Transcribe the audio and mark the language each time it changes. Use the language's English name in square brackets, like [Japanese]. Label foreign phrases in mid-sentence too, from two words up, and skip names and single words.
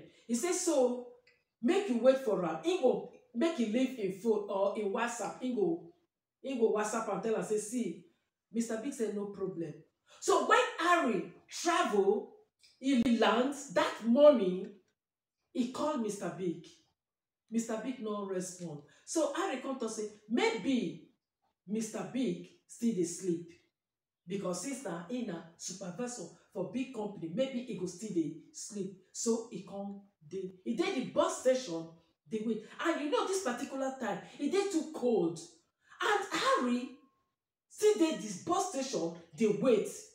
[Nigerian Pidgin] He say, so make you wait for am. He go make he leave in phone or in WhatsApp. He go WhatsApp and tell us, say, see, Mr. Big said no problem. So when Harry travel, he lands that morning, he called Mr. Big. Mr. Big no respond. So Harry come to say, maybe Mr. Big still dey sleep, because since na he na supervisor for big company, maybe he go still dey sleep. So he come dey, he dey the bus station, dey wait. And you know this particular time, e dey too cold, and Harry still dey this bus station, dey wait.